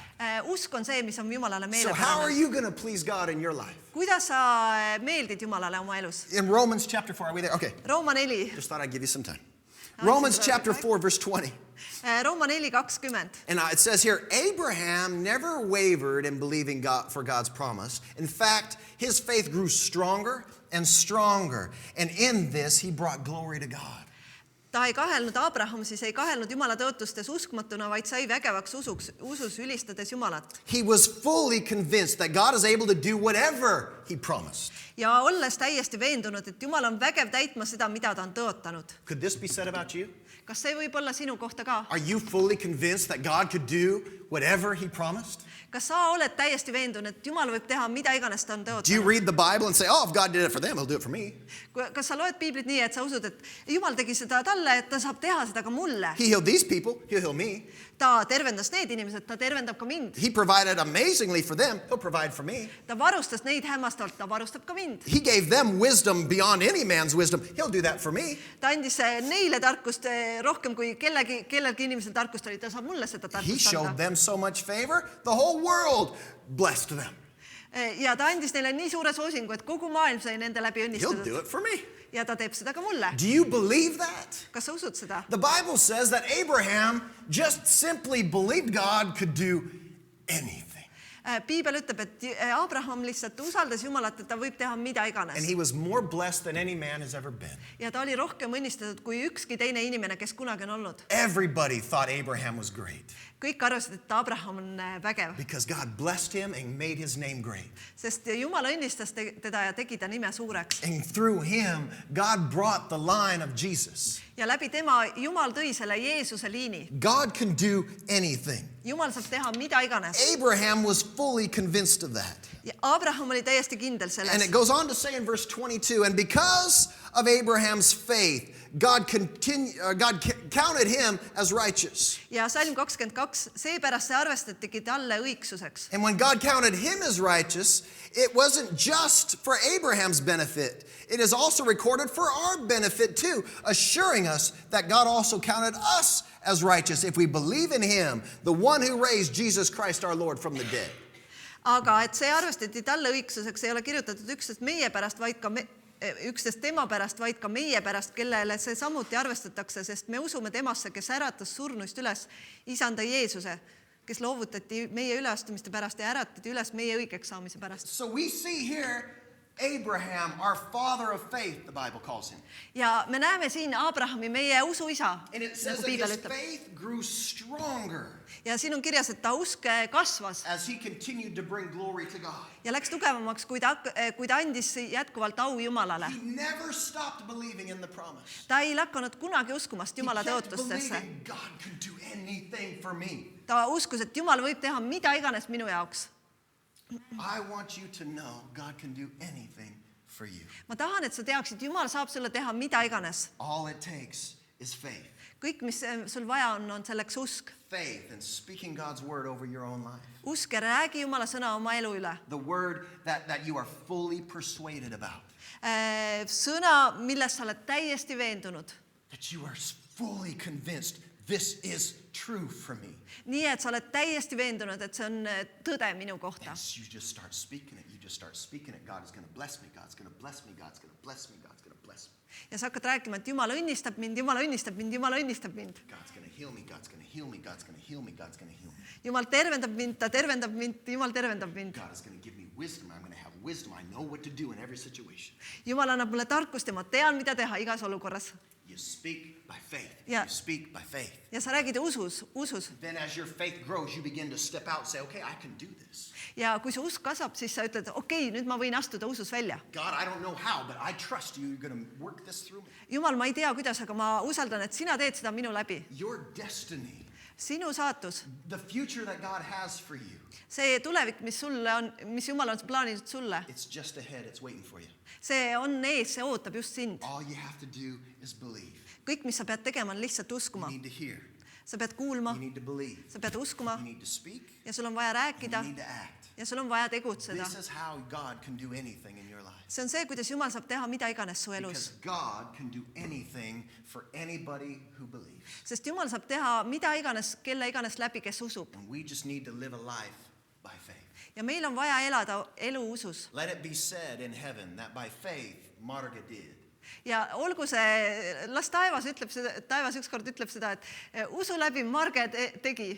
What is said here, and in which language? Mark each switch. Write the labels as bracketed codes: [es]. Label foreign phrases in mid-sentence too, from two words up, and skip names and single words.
[et] Usk on see, mis on Jumalale [en] So how are [et] meelepärane. [en] you going to please God in your life? [et] Kuidas sa meeldid Jumalale oma elus? [en] In Romans chapter 4, are we there? Okay, [et] Rooma 4. [en] just thought I'd give you some time. Romans chapter 4, verse 20. [et] Rooma 4:20. [en] And it says here, Abraham never wavered in believing God for God's promise. In fact, his faith grew stronger and stronger. And in this, he brought glory to God. [et] Abraham siis ei kahelnud Jumala tõotustes uskmatuna, vaid sai vägevaks usus ülistades Jumalat. [en] He was fully convinced that God is able to do whatever he promised. [et] Ja olles täiesti veendunud, et Jumal on vägev täitma seda, mida ta on tõotanud. [en] Could this be said about you? [et] Kas see võib olla sinu kohta ka? [en] Are you fully convinced that God could do whatever he promised? [et] Kas sa oled täiesti veendunud, et Jumal võib teha mida iganes ta on [en] Do you [et] tõotanud? [en] read the Bible and say, oh, if God did it for them, he'll do it for me? [et] Kas sa loed Piiblit nii, et sa usud, et Jumal tegi seda talle, et ta saab teha seda ka mulle? [en] He healed these people, he'll heal me. [et] Ta tervendas need inimesed, ta tervendab ka mind. [en] He provided amazingly for them, he'll provide for me. [et] Ta varustas neid hämmastavalt, ta varustab ka mind. [en] He gave them wisdom beyond any man's wisdom, he'll do that for me. [et] Ta andis neile tarkust rohkem kui kellelgi inimesel tarkust oli, ta saab mulle seda [en] He [et] tarkust [en] showed [et] anda. [en] them so much favor, the whole world blessed them. [et] Ja ta andis neile nii suure soosingu, et kogu maailm sai nende läbi [en] He'll do [et] õnnistatud. [en] it for me. [et] Ja ta teeb seda ka mulle. [en] Do you believe that? [et] Kas sa usud seda? [en] The Bible says that Abraham just simply believed God could do anything. [et] Piibel ütleb, et Abraham lihtsalt usaldas Jumalat, et ta võib teha mida [en] And [et] iganes. [en] he was more blessed than any man has ever been. [et] Ja ta oli rohkem õnnistatud kui ükski teine inimene, kes kunagi on olnud. [en] Everybody thought Abraham was great [et] Kõik arvasid, et Abraham on vägev, [en] because God blessed him and made his name great. [et] sest Jumal õnnistas teda ja tegi ta nime suureks. [en] And through him, God brought the line of Jesus. [et] Ja läbi tema Jumal tõi selle Jeesuse liini. [en] God can do anything. [et] Jumal saab teha mida iganes. [en] Abraham was fully convinced of that. [et] Ja Abraham oli täiesti kindel [en] And [et] selles. [en] it goes on to say in verse 22, and because of Abraham's faith, God counted him as righteous. [et] Ja salm 22, seepärast see arvestatigi talle õigsuseks. [en] And when God counted him as righteous, it wasn't just for Abraham's benefit. It is also recorded for our benefit too, assuring us that God also counted us as righteous if we believe in him, the one who raised Jesus Christ our Lord from the dead. [et] Aga et see arvestati talle õigsuseks, ei ole kirjutatud üksnes meie pärast, vaid ka üksteist tema pärast, vaid ka meie pärast, kellele see samuti arvestatakse, sest me usume temasse, kes äratas surnuist üles isanda Jeesuse, kes loovutati meie üleastumiste pärast ja äratati üles meie õigeks saamise pärast. [en] So we see here Abraham, our father of faith, the Bible calls him. [et] Ja me näeme siin Abrahami, meie usuisa, [en] And it says [et] nagu [en] that [et] Piibel [en] his [et] ütleb. [en] faith grew stronger [et] Ja siin on kirjas, et ta usk kasvas [en] as he continued to bring glory to God. [et] ja läks tugevamaks, kui ta andis jätkuvalt au Jumalale. [en] He never stopped believing in the promise. [et] Ta ei lakanud kunagi uskumast [en] He [et] Jumala [en] kept [et] tõotustesse. [en] believing God could do anything for me. [et] Ta uskus, et Jumal võib teha mida iganes minu jaoks. [en] I want you to know God can do anything for you. [et] Ma tahan, et sa teaksid, Jumal saab sulle teha mida iganes. [en] All it takes is faith. [et] Kõik, mis sul vaja on selleks usk. [en] Faith and speaking God's word over your own life. [et] Usk ja räägi Jumala sõna oma elu üle. [en] The word that you are fully persuaded about. [et] Sõna, milles sa oled täiesti veendunud. [en] That you are fully convinced this is true for me. [et] nii et sa oled täiesti veendunud, et see on tõde minu kohta. [en] And you just start speaking it. You just start speaking it. God is going to bless me. God's going to bless me. God's going to bless me. God's going to bless me. [et] Ja sa hakkad rääkima, et Jumal õnnistab mind, Jumal õnnistab mind, Jumal õnnistab mind. [en] God's going to heal me. God's going to heal me. God's going to heal me. God's going to heal me. [et] Jumal tervendab mind, ta tervendab mind, Jumal tervendab mind. [en] God is going to give me wisdom. I'm going to have wisdom. I know what to do in every situation. [et] Jumal annab mulle tarkust ja ma tean, mida teha igas olukorras. [en] You speak by faith. [et] Ja. [en] You speak by faith. [et] Ja sa räägid usus. [en] Then as your faith grows, you begin to step out and say, okay, I can do this. [et] Ja kui su usk kasvab, siis sa ütled, okei, nüüd ma võin astuda usus välja. [en] God, I don't know how, but I trust you. You're going to work this through me. [et] Jumal, ma ei tea, kuidas, aga ma usaldan, et sina teed seda minu läbi. [en] Your destiny, [et] Sinu saatus, [en] the future that God has for you, [et] see tulevik, mis sulle on, mis Jumal on plaaninud sulle, [en] it's just ahead. It's waiting for you. [et] see on ees, see ootab just sind. [en] All you have to do is believe. [et] Kõik, mis sa pead tegema, on lihtsalt [en] You [et] uskuma. [en] need to hear. [et] Sa pead kuulma, [en] You need to believe. [et] sa pead uskuma [en] You need to speak. [et] ja sul on vaja [en] And [et] rääkida [en] you need to act. [et] ja sul on vaja tegutseda. [en] This is how God can do anything in your life. [et] See on see, kuidas Jumal saab teha mida iganes su elus. [en] Because God can do anything for anybody who believes. [et] Sest Jumal saab teha mida iganes, kelle iganes läbi, kes usub. [en] And we just need to live a life by faith. [et] Ja meil on vaja elada elu usus. [en] Let it be said in heaven that by faith Marga did. [et] Ja olgu see, las taevas ütleb seda, taevas ükskord ütleb seda, et usu läbi Marge tegi,